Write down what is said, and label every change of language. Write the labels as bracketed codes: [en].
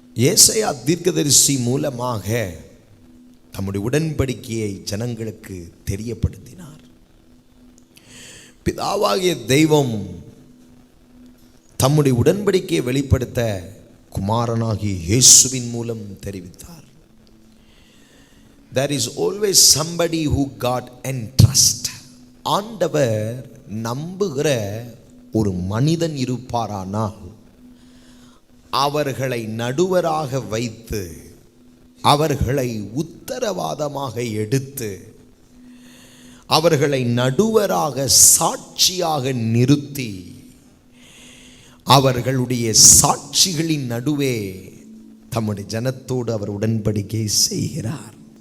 [ta] ஏசாயா தீர்க்கதரிசி மூலமாக தம்முடைய உடன்படிக்கையை ஜனங்களுக்கு தெரியப்படுத்தினார். பிதாவாகிய தெய்வம் தம்முடைய உடன்படிக்கையை வெளிப்படுத்த குமாரனாகிய இயேசுவின் மூலம் தெரிவித்தார். [en] There is always somebody who God entrust. [ta] ஆண்டவர் நம்புகிற ஒரு மனிதன் இருப்பாரானால் அவர்களை நடுவராக வைத்து அவர்களை உத்தரவாதமாக எடுத்து அவர்களை நடுவராக சாட்சியாக நிறுத்தி அவர்களுடைய சாட்சிகளின் நடுவே தம்முடைய ஜனத்தோடு அவர் உடன்படிக்கை செய்கிறார்.